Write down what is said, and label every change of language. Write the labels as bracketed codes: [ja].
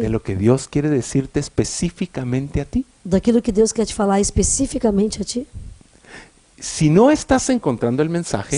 [es] de lo que Dios quiere decirte específicamente a ti? [pt] daquilo que Deus quer te falar especificamente a ti? [es] Si no estás encontrando el mensaje,